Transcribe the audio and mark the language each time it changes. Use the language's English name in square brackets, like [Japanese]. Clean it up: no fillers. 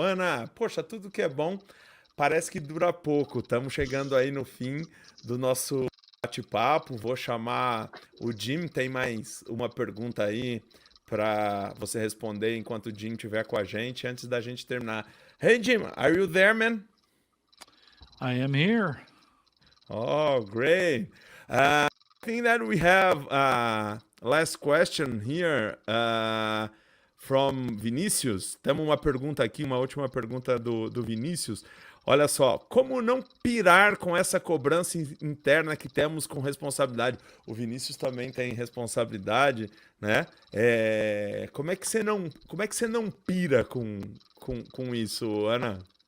[Portuguese] Ana, poxa, tudo que é bom parece que dura pouco. Estamos chegando aí no fim do nosso bate-papo. Vou chamar o Jim. Tem mais uma pergunta aí para você responder enquanto o Jim estiver com a gente, antes da gente terminar. [English] Hey, Jim, are you there, man? I am here. Oh, great. I think that we have last question here from Vinícius. [Portuguese] Temos uma pergunta aqui, uma última pergunta do Vinícius. Olha só, como não pirar com essa cobrança interna que temos com responsabilidade? O Vinícius também tem responsabilidade, né? Como é que você não pira com isso, Ana?